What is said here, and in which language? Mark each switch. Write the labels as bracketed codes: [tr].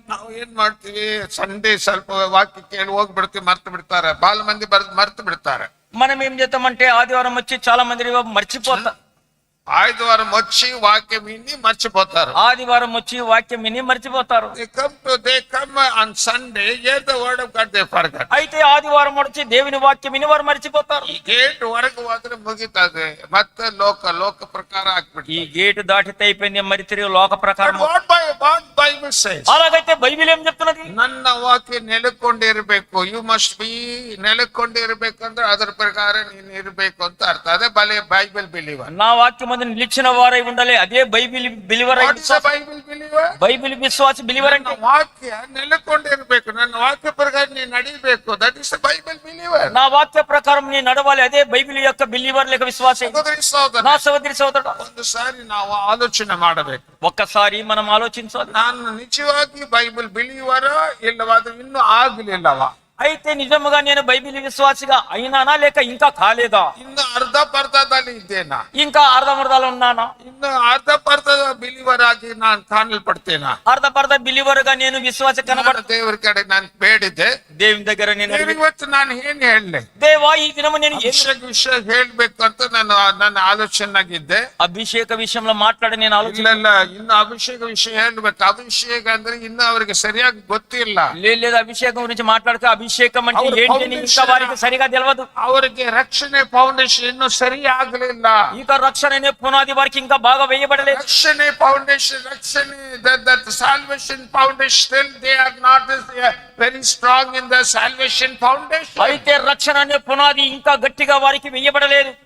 [kn] ನಾವು ಏನ್ ಮಾಡ್ತೀವಿ, ಸಂಡೆ ಸ್ವಲ್ಪ ವಾಕ್ಯ ಕೇಳಿ ಹೋಗ್ಬಿಡ್ತೀವಿ, ಮರ್ತು ಬಿಡ್ತಾರೆ. ಬಹಳ ಮಂದಿ ಮರ್ತು ಬಿಡ್ತಾರೆ. [te] మనం ఏం చేస్తామంటే ఆదివారం వచ్చి చాలా మంది మర్చిపోతారు. ఆదివారం వచ్చి వాక్యం విని మర్చిపోతారు. ఆదివారం వచ్చి వాక్యం విని మర్చిపోతారు. [en] They come on Sunday, hear the word of God, they forget. [te] అయితే ఆదివారం వచ్చి దేవుని వాక్యం విని వారు మర్చిపోతారు. [kn] ఈ గేట్ వరకు ಹೋದ್ರೆ ಮುಗಿತದೆ, ಮತ್ತೆ ಲೋಕ ಪ್ರಕಾರ ಆಗ್ಬಿಡ್ತದೆ. [te] ఈ గేట్ దాటితే అయిపోయింది, మరి తిరిగి లోక ప్రకారం. [en] What Bible says? [te] అలాగైతే బైబిల్ ఏం చెప్తున్నది? [kn] ನನ್ನ ವಾಕ್ಯ ನೆಲೆಕೊಂಡಿರಬೇಕು. [en] you must be [kn] ನೆಲೆಕೊಂಡಿರ್ಬೇಕಂದ್ರೆ ಅದರ ಪ್ರಕಾರ ನೀನು ಇರಬೇಕು ಅಂತ ಅರ್ಥ. ಅದೇ ಬೈಬಲ್ ಬಿಲೀವರ್. [te] నా వాక్యం నిలిచిన వారై ఉండాలి, అదే బైబిల్ బిలీవర్. బైబిల్ విశ్వాసి బిలీవర్ అంటే [kn] వాక్య నెలకొండిరಬೇಕು. ನನ್ನ ವಾಕ್ಯ ಪ್ರಕಾರ ನೀನು ನಡಿಬೇಕು. [en] That is Bible believer. [te] నా వాక్య ప్రకారం నీ నడవాలి, అదే బైబిల్ యొక్క బిలీవర్ లేక విశ్వాసి. నా సహోదరి సహోదరుడు, [kn] ಒಂದುసారి ನಾವು ಆಲೋಚನೆ ಮಾಡಬೇಕು. [te] ఒక్కసారి మనం ఆలోచించాలి, [kn] ನಾನು ನಿಜವಾಗಿ ಬೈಬಲ್ ಬಿಲೀವರ ಇಲ್ಲವಾ, ಅದು ಇನ್ನೂ ಆಗಲಿಲ್ಲವಾ? [te] అయితే నిజముగా నేను బైబిల్ విశ్వాసిగా అయినానా లేక ఇంకా కాలేదా? [kn] ಇನ್ನು ಅರ್ಧದಲ್ಲಿ ಇದ್ದೇನಾ? [te] ఇంకా అర్ధమర్ధాలు ఉన్నానా? [kn] ಇನ್ನು ಅರ್ಧದ ಬಿಲಿವರ್ ಆಗಿ ನಾನು ಕಾಣಲ್ಪಡ್ತೇನಾ? [te] అర్ధ బిలీవర్ గా నేను విశ్వాస కనబడ [kn] ದೇವರ ಕಡೆ ನಾನು ಬೇಡಿದೆ. [te] దేవుని దగ్గర నేను [kn] ದೇವ್ರು ಇವತ್ತು ನಾನು ಏನ್ ಹೇಳಲೆ? [te] దేవా ఈ దినము నేను [kn] ವಿಷಯ ಹೇಳ್ಬೇಕು ಅಂತ ನನ್ನ ಆಲೋಚನೆಯಾಗಿದ್ದೆ. [te] అభిషేక విషయంలో మాట్లాడి నేను ఆలోచన [kn] ಇಲ್ಲ ಇನ್ನು ಅಭಿಷೇಕ ವಿಷಯ ಹೇಳ್ಬೇಕು. ಅಭಿಷೇಕ ಅಂದ್ರೆ ಇನ್ನು ಅವರಿಗೆ ಸರಿಯಾಗಿ ಗೊತ್ತಿಲ್ಲ. [te] లేదు అభిషేకం గురించి మాట్లాడితే అభిషేకం అంటే ఏంటి అని ఇంకా వారికి సరిగా తెలియదు. [kn] ಅವರಿಗೆ ರಕ್ಷಣೆ ಫೌಂಡೇಶನ್ ಇನ್ನು ಸರಿ ಆಗ್ಲಿಲ್ಲ. [te] ఇంకా రక్షణ అనే పునాది వారికి ఇంకా బాగా వేయబడలేదు. [kn] ರಕ್ಷಣೆ foundation [en] that salvation foundation still they are not very strong in the salvation foundation. [te] అయితే రక్షణ అనే పునాది ఇంకా గట్టిగా వారికి వేయబడలేదు.